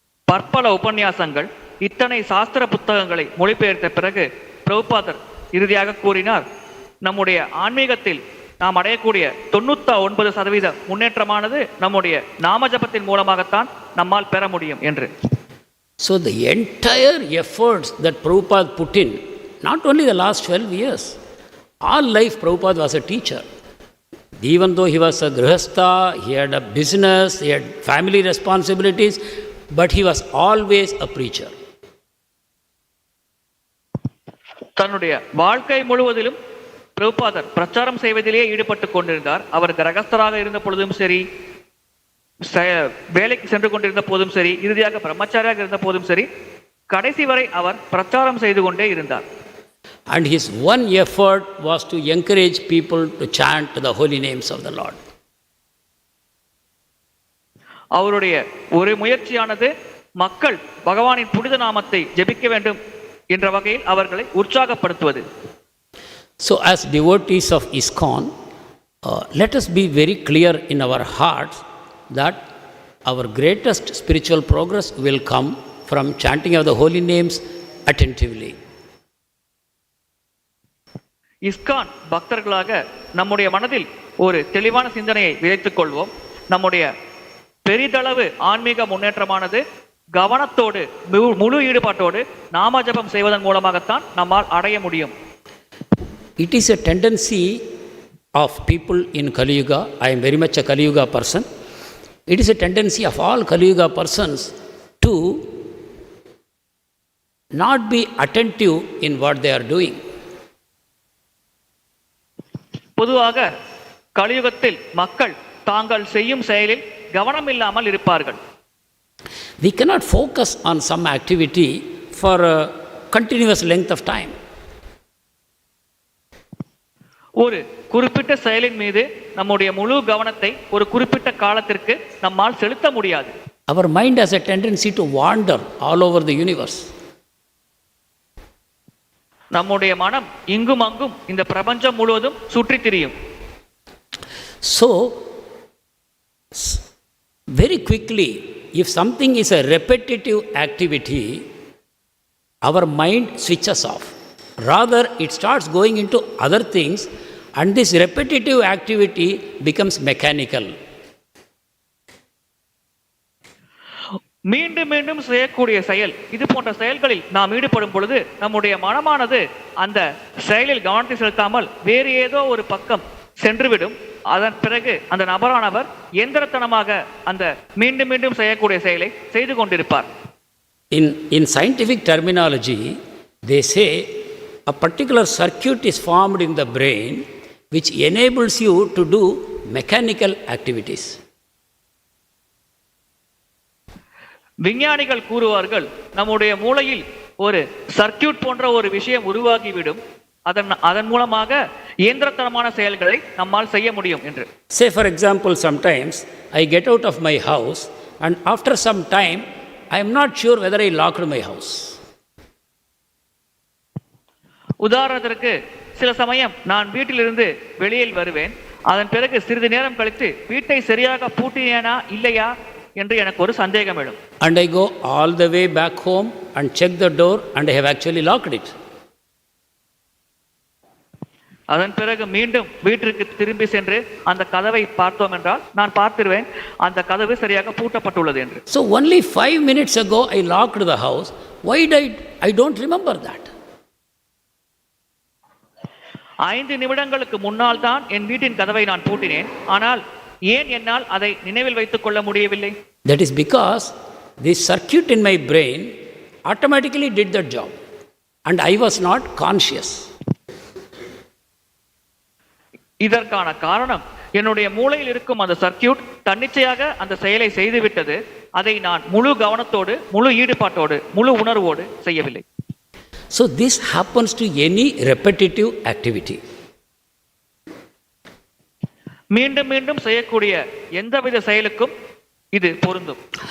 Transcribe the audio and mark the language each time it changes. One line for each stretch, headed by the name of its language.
Tamil: பற்பல உபன்யாசங்கள், இத்தனை சாஸ்திர புத்தகங்களை மொழிபெயர்த்த பிறகு பிரபுபாதர் இறுதியாக கூறினார், நம்முடைய ஆன்மீகத்தில் நாம் அடையக்கூடிய 99% முன்னேற்றமானது நம்முடைய நாமஜபத்தின் மூலமாகத்தான் நம்மால் பெற முடியும் என்று.
English: So the entire efforts that Prabhupada put in, not only the last 12 years, all life Prabhupada was a teacher. Even though he was a grihastha, he had a business, he had family responsibilities, but he was always a preacher.
Tamil: தன்னுடைய வாழ்க்கை முழுவதிலும் பிரபுபாதர் பிரச்சாரம் செய்வதிலேயே ஈடுபட்டு கொண்டிருந்தார். அவர் கிரகஸ்தராக இருந்த பொழுதும் சரி, வேலைக்கு சென்று கொண்டிருந்த போதும் சரி, இறுதியாக பிரம்மச்சாரியாக இருந்த போதும் சரி, கடைசி வரை அவர் பிரச்சாரம் செய்து கொண்டே இருந்தார்.
English: And his one effort was to encourage people to chant the holy names of the Lord.
Tamil: அவருடைய ஒரு முயற்சியானது மக்கள் பகவானின் புனித நாமத்தை ஜெபிக்க வேண்டும் என்ற வகையில் அவர்களை உற்சாகப்படுத்துவது.
English: So as devotees of ISKCON, let us be very clear in our hearts that our greatest spiritual progress will come from chanting of the holy names attentively.
Tamil: ISKCON பக்தர்களாக நம்முடைய மனதில் ஒரு தெளிவான சிந்தனையை விதைத்துக் கொள்வோம். நம்முடைய பெரிதளவு ஆன்மீக முன்னேற்றமானது கவனத்தோடு முழு ஈடுபாட்டோடு நாம ஜபம் செய்வதன் மூலமாகத்தான் நம்மால் அடைய முடியும்.
English: It is a tendency of people in Kali Yuga. I am very much a Kali Yuga person. It is a tendency of all Kali Yuga persons to not be attentive in what they are doing.
Tamil: பொதுவாக கலியுகத்தில் மக்கள் தாங்கள் செய்யும் செயலில் கவனம் இல்லாமல் இருப்பார்கள்.
English: We cannot focus on some activity for a continuous length of time.
Tamil: ஒரு குறிப்பிட்ட செயலின் மீது நம்முடைய முழு கவனத்தை ஒரு குறிப்பிட்ட காலத்திற்கு நம்மால் செலுத்த முடியாது.
English: Our mind has a tendency to wander all over the universe.
Tamil: நம்முடைய மனம் இங்கும் அங்கும் இந்த பிரபஞ்சம் முழுவதும் சுற்றி திரியும்.
English: So very quickly, if something is a repetitive activity, our mind switches off. Rather, it starts going into other things, and this repetitive activity becomes mechanical.
Tamil: மீண்டும் மீண்டும் செய்யக்கூடிய செயல், இது போன்ற செயல்களில் நாம் ஈடுபடும் பொழுது நம்முடைய மனமானது அந்த செயலில் கவனத்தை செலுத்தாமல் வேறு ஏதோ ஒரு பக்கம் சென்றுவிடும். அதன் பிறகு அந்த நபரானவர் எந்திரத்தனமாக அந்த மீண்டும் மீண்டும் செய்யக்கூடிய செயலை செய்து கொண்டிருப்பார்.
English: In scientific terminology, they say a particular circuit is formed in the brain which enables you to do mechanical activities.
Tamil: விஞ்ஞானிகள் கூறுவார்கள், நம்முடைய மூளையில் ஒரு சர்க்கியூட் போன்ற ஒரு விஷயம் உருவாகிவிடும், அதன் மூலமாக இயந்திரத்தனமான செயல்களை நம்மால் செய்ய முடியும் என்று.
English: Say for example, sometimes I get out of my house and after some time I am not sure whether I locked my house.
Tamil: உதாரணத்திற்கு சில சமயம் நான் வீட்டிலிருந்து வெளியில் வருவேன், அதன் பிறகு சிறிது நேரம் கழித்து வீட்டை சரியாக பூட்டினேனா இல்லையா என்று எனக்கு ஒரு சந்தேகம் எழும்.
English: And I go all the way back home and check the door and I have actually locked it.
Tamil: அதன் பிறகு மீண்டும் வீட்டிற்கு திரும்பி சென்று அந்த கதவை பார்த்தோம் என்றால் நான் பார்த்திருவேன் அந்த கதவு சரியாக பூட்டப்பட்டுள்ளது என்று.
English: So only 5 minutes ago I locked the house. Why did I don't remember that?
Tamil: 5 நிமிடங்களுக்கு முன்னால் தான் என் வீட்டின் கதவை நான் பூட்டினேன், ஆனால் ஏன் என்னால் அதை நினைவில் வைத்துக் கொள்ள முடியவில்லை?
English: That is because this circuit in my brain automatically did that job and I was not conscious.
Tamil: இதற்கான காரணம் என்னுடைய மூளையில் இருக்கும் அந்த சர்க்கியூட் தன்னிச்சையாக அந்த செயலை செய்துவிட்டது. அதை நான் முழு கவனத்தோடு, முழு ஈடுபாட்டோடு, முழு உணர்வோடு செய்யவில்லை.
English: So this happens to any repetitive activity.
Tamil: மீண்டும் மீண்டும் செய்யக்கூடிய எந்தவித செயலுக்கும் இது பொருந்தும்.